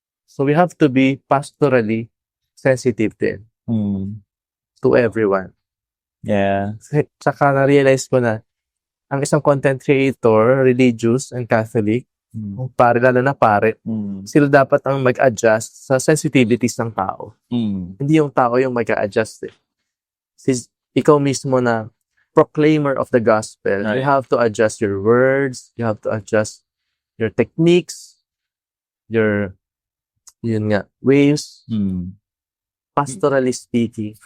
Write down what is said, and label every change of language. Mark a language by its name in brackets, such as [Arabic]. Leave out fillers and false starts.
[English] So we have to be pastorally sensitive din to everyone. Yeah. [Filipino] Saka na-realize ko na ang isang content creator, religious and Catholic, lalo na pare, sila dapat ang mag-adjust sa sensitivities ng tao. Hindi yung tao yung mag-a-adjust eh. [English] Ikaw mismo na proclaimer of the gospel, you have to adjust your words, you have to adjust your techniques, your ways, pastorally speaking.